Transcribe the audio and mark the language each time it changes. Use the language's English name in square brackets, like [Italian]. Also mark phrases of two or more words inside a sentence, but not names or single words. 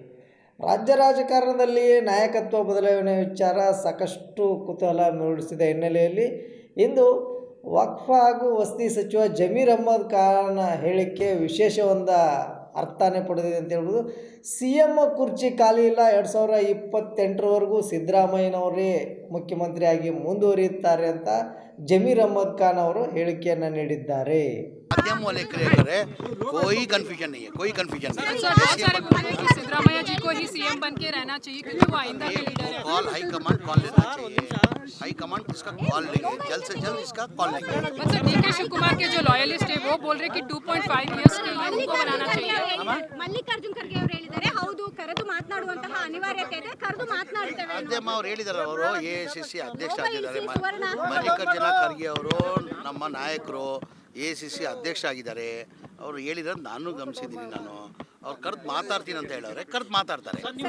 [Kannada] ರಾಜ್ಯ ರಾಜಕಾರಣದಲ್ಲಿ ನಾಯಕತ್ವ ಬದಲಾವಣೆ ವಿಚಾರ ಸಾಕಷ್ಟು ಕುತೂಹಲ ಮೂಡಿಸಿದ ಹಿನ್ನೆಲೆಯಲ್ಲಿ ಇಂದು ವಕ್ಫ್ ಹಾಗೂ ವಸತಿ ಸಚಿವ ಜಮೀರ್ ಅಹ್ಮದ್ ಖಾನ್ ಹೇಳಿಕೆ ವಿಶೇಷವಾದ ಅರ್ಥನೇ ಪಡೆದಿದೆ ಅಂತ ಹೇಳ್ಬೋದು. CM ಕುರ್ಚಿ ಖಾಲಿ ಇಲ್ಲ, 2028ರವರೆಗೂ ಸಿದ್ದರಾಮಯ್ಯನವರೇ ಮುಖ್ಯಮಂತ್ರಿಯಾಗಿ ಮುಂದುವರಿಯುತ್ತಾರೆ ಅಂತ ಜಮೀರ್ ಅಹ್ಮದ್ ಖಾನ್ ಅವರು ಹೇಳಿಕೆಯನ್ನು ನೀಡಿದ್ದಾರೆ. [Hindi] माध्यम वाले करे कोई कंफ्यूजन नहीं है, कोई कंफ्यूजन नहीं है। सिद्धरामैया जी को ही सीएम बन के रहना चाहिए क्योंकि वो आइंदा के लीडर है। [English] call high command call [Hindi] लेना चाहिए, [English] high command [Hindi] इसका कॉल लेंगे, जल्द से जल्द इसका कॉल लेंगे। सर DK शिव कुमार के जो लॉयलिस्ट है वो बोल रहे कि 2.5 इयर्स के लिए उनको बनाना चाहिए। [Kannada] ಮಲ್ಲಿಕಾರ್ಜುನ್ ಖರ್ಗೆ ಅವರು ಹೇಳಿದ್ದಾರೆ, ಹೌದು ಕರೆದು ಮಾತನಾಡುವಂತಹ ಅನಿವಾರ್ಯತೆ ಇದೆ, ಕರೆದು ಮಾತನಾಡ್ತೇವೆ. ಅಧ್ಯಮ್ಮ ಅವರು ಹೇಳಿದ್ದಾರೆ, ಅವರು AICC ಅಧ್ಯಕ್ಷ ಆಗಿದ್ದಾರೆ. ಮಲ್ಲಿಕಾರ್ಜುನ ಖರ್ಗೆ ಅವರು ನಮ್ಮ ನಾಯಕರು, AICC ಅಧ್ಯಕ್ಷ ಆಗಿದ್ದಾರೆ. ಅವರು ಹೇಳಿರೋದು ನಾನು ಗಮನಿಸಿದ್ದೀನಿ. ನಾನು ಅವ್ರು ಕರೆದು ಮಾತಾಡ್ತೀನಿ ಅಂತ ಹೇಳವ್ರೆ, ಕರೆದು ಮಾತಾಡ್ತಾರೆ.